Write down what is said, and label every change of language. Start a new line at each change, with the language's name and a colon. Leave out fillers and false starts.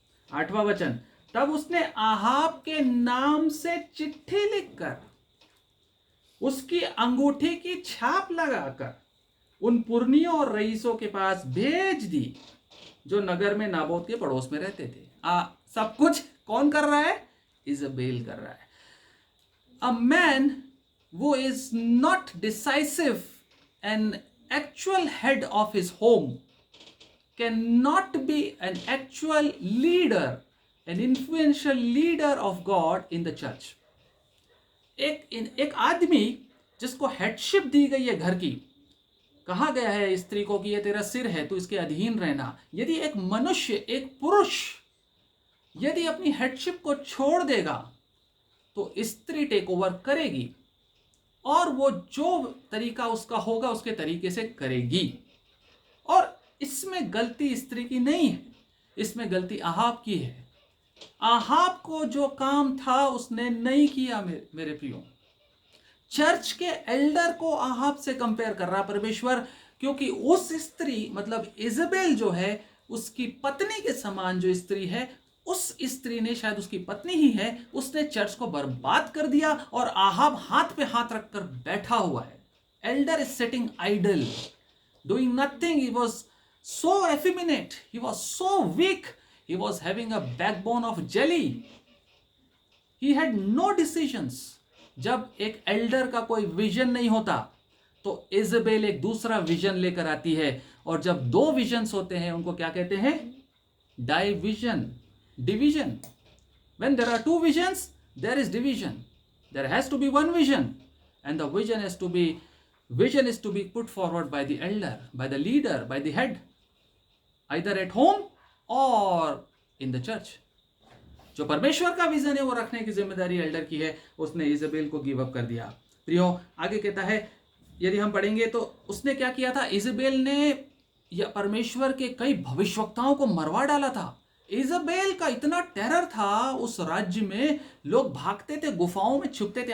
Hindi: 8वां वचन, तब उसने आहाब के नाम से चिट्ठी लिखकर उसकी अंगूठी की छाप लगाकर उन पुरनियों और रईसों के पास भेज दी जो नगर में नाबोत के पड़ोस में रहते थे। सब कुछ कौन कर रहा है? इजबेल कर रहा है।
English: A man who is not decisive and actual head of his home cannot be an actual leader, an influential leader of God in the church.
Hindi: एक आदमी जिसको हेडशिप दी गई है घर की, कहा गया है स्त्री को कि ये तेरा सिर है, तू इसके अधीन रहना। यदि एक मनुष्य, एक पुरुष यदि अपनी हेडशिप को छोड़ देगा तो स्त्री टेक ओवर करेगी और वो जो तरीका उसका होगा उसके तरीके से करेगी। और इसमें गलती स्त्री की नहीं है, इसमें गलती आहाब की है। आहाब को जो काम था उसने नहीं किया। मेरे प्रियो, चर्च के एल्डर को आहाब से कंपेयर कर रहा परमेश्वर, क्योंकि उस स्त्री मतलब इजबेल जो है, उसकी पत्नी के समान जो स्त्री है, उस स्त्री ने, शायद उसकी पत्नी ही है, उसने चर्च को बर्बाद कर दिया और आहाब हाथ पे हाथ रखकर बैठा हुआ है।
English: Elder is sitting idle, doing nothing. He was so effeminate, he was so weak, he was having a backbone of jelly, he had no decisions।
Hindi: जब एक एल्डर का कोई विजन नहीं होता तो इजबेल एक दूसरा विजन लेकर आती है, और जब दो विजन्स होते हैं उनको क्या कहते हैं?
English: Division, division. when there are two visions there is division, there has to be one vision, and the vision is to be put forward by the elder, by the leader, by the head, either at home
Hindi: और
English: In the church.
Hindi: जो परमेश्वर का vision है वो रखने की जिम्मेदारी Elder की है, उसने इजबेल को
English: give up
Hindi: कर दिया। प्रियो, आगे कहता है, यदि हम पढ़ेंगे तो उसने क्या किया था? इजबेल ने या परमेश्वर के कई भविष्यवक्ताओं को मरवा डाला था। इजबेल का इतना टेरर था उस राज्य में, लोग भागते थे, गुफाओं में छुपते थे।